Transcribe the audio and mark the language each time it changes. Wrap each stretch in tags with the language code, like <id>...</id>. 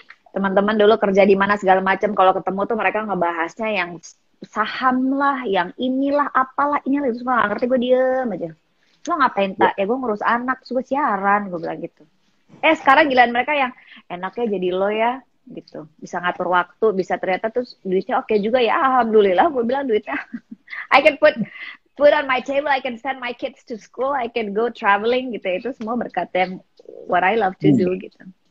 <id>Teman-teman dulu kerja di mana segala macam, kalau ketemu tuh mereka ngebahasnya yang saham lah, yang inilah, apalah, inilah, itu semua nggak ngerti, gue diem aja. Lo ngapain tak? Ya gue ngurus anak, terus gue siaran, gue bilang gitu. Sekarang giliran mereka yang enaknya jadi lo ya, gitu. Bisa ngatur waktu, bisa ternyata terus duitnya oke juga ya, alhamdulillah, gue bilang duitnya.</id> <en>I can put on my table, I can send my kids to school, I can go traveling gitu.</en> <id>Itu semua berkat yang</id> <en>what I love to do</en> <id>gitu.</id>